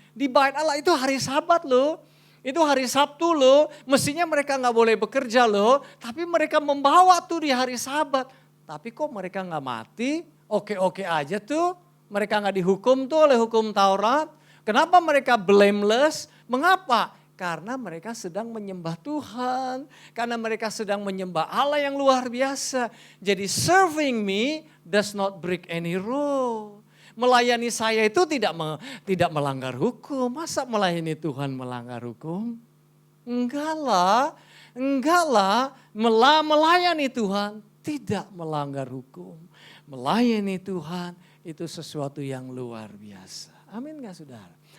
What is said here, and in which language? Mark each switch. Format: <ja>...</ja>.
<id>Di bait Allah itu hari Sabat loh. Itu hari Sabtu loh, mestinya mereka nggak boleh bekerja loh, tapi mereka membawa tuh di hari Sabat. Tapi kok mereka nggak mati, oke-oke aja tuh, mereka nggak dihukum tuh oleh hukum Taurat. Kenapa mereka blameless? Mengapa? Karena mereka sedang menyembah Tuhan, karena mereka sedang menyembah Allah yang luar biasa.</id> <en>Jadi serving me does not break any rule.</en> <id>Melayani saya itu tidak melanggar hukum. Masa melayani Tuhan melanggar hukum? Enggak lah. Melayani Tuhan tidak melanggar hukum. Melayani Tuhan itu sesuatu yang luar biasa. Amin gak saudara?</id>